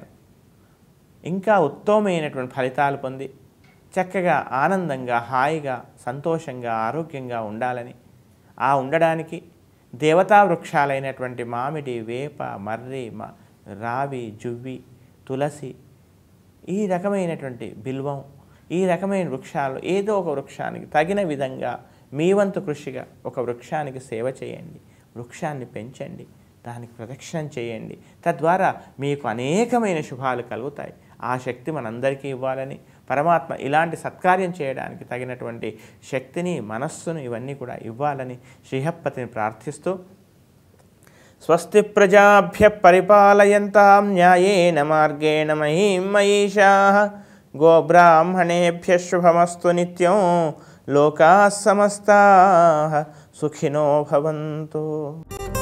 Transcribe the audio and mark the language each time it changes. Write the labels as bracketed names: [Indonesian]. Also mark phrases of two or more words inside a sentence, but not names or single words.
[Telugu] ఇంకా ఉత్తమమైనటువంటి ఫలితాలు పొంది చక్కగా ఆనందంగా హాయిగా సంతోషంగా ఆరోగ్యంగా ఉండాలని, ఆ ఉండడానికి దేవతా వృక్షాలైనటువంటి మామిడి, వేప, మర్రి, రావి, జువ్వి, తులసి, ఈ రకమైనటువంటి బిల్వం, ఈ రకమైన వృక్షాలు ఏదో ఒక వృక్షానికి తగిన విధంగా మీ వంతు కృషిగా ఒక వృక్షానికి సేవ చేయండి, వృక్షాన్ని పెంచండి, దానికి ప్రదక్షిణం చేయండి. తద్వారా మీకు అనేకమైన శుభాలు కలుగుతాయి. ఆ శక్తి మనందరికీ ఇవ్వాలని, పరమాత్మ ఇలాంటి సత్కార్యం చేయడానికి తగినటువంటి శక్తిని, మనస్సును ఇవన్నీ కూడా ఇవ్వాలని శ్రీహప్పతిని ప్రార్థిస్తూ, [Sanskrit] స్వస్తి ప్రజాభ్య పరిపాలయంతాం న్యాయేన మార్గేణ మహీం మహీషాః గోబ్రాహ్మణేభ్య శుభమస్తు నిత్యం లోకాః సమస్తాః సుఖినో భవంతు.